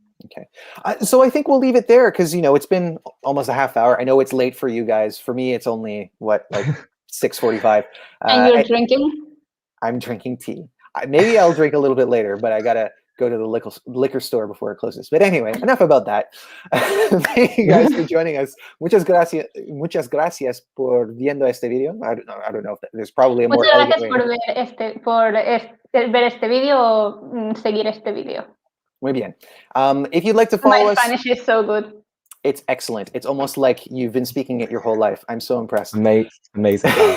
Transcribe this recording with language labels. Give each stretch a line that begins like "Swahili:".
English: Okay, so I think we'll leave it there, because, you know, it's been almost a half hour. I know it's late for you guys. For me, it's only, what, like 6:45. And you're drinking? I'm drinking tea. Maybe I'll drink a little bit later, but I gotta go to the liquor store before it closes. But anyway, enough about that. Thank you guys for joining us.
Spanish: Muchas gracias por viendo este video.
English: I don't know if there's probably a more elegant way.
Spanish: Muchas gracias por ver este video o seguir este video. Muy bien.
English: If you'd like to follow us. My Spanish is so good. It's excellent. It's almost like you've been speaking it your whole life. I'm so impressed. Amazing.